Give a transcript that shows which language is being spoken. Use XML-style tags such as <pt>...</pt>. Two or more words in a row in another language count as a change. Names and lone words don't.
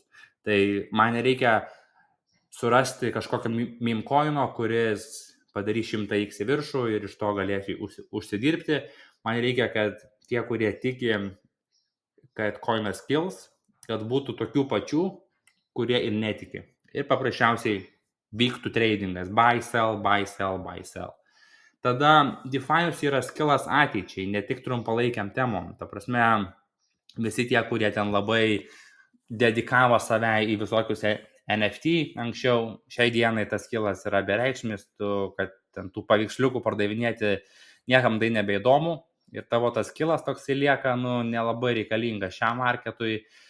<lt>Tai man nereikia surasti kažkokio</lt> <en>meme coino,</en> <lt>kuris padarys 100x į viršų ir iš to galėsi užsidirbti. Man reikia, kad tie, kurie tiki, kad coinas kils, kad būtų tokių pačių, kurie ir netiki. Ir paprasčiausiai vyktų tradingas,</lt> <en>buy, sell, buy, sell, buy, sell.</en> <lt>Tada DeFi'us yra skilas ateičiai, ne tik trumpalaikiam temom. Ta prasme, visi tie, kurie ten labai dedikavo save į visokius NFT anksčiau, šiai dienai tas skilas yra bereikšmis, kad ten tų paveiksliukų pardavinėti niekam tai nebeįdomu ir tavo tas skilas toksai lieka, nelabai reikalingas šiam marketui.</lt>